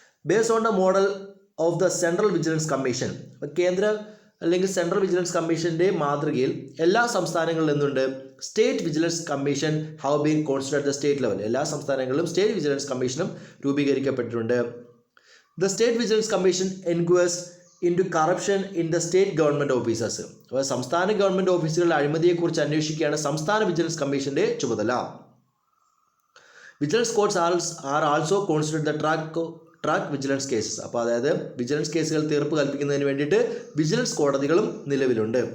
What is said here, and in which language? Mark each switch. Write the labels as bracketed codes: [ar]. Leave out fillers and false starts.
[en] Based on the model of the central vigilance commission. [ml] കേന്ദ്ര അല്ലെങ്കിൽ central vigilance കമ്മീഷൻ്റെ മാതൃകയിൽ എല്ലാ സംസ്ഥാനങ്ങളിലും എന്തുണ്ട്, [en] State vigilance commission have been constituted at the state level. [ml] എല്ലാ സംസ്ഥാനങ്ങളിലും സ്റ്റേറ്റ് വിജിലൻസ് കമ്മീഷനും രൂപീകരിക്കപ്പെട്ടിട്ടുണ്ട്. [en] The State Vigilance Commission inquires into corruption in the state government offices. [ml] അപ്പോൾ സംസ്ഥാന ഗവൺമെൻറ് ഓഫീസുകളുടെ അഴിമതിയെക്കുറിച്ച് അന്വേഷിക്കുകയാണ് സംസ്ഥാന വിജിലൻസ് കമ്മീഷൻ്റെ ചുമതല. [en] Vigilance courts are also constitute the track vigilance cases. [ml] അപ്പോൾ അതായത് വിജിലൻസ് കേസുകൾ തീർപ്പ് കൽപ്പിക്കുന്നതിന് വേണ്ടിയിട്ട് വിജിലൻസ് കോടതികളും നിലവിലുണ്ട്.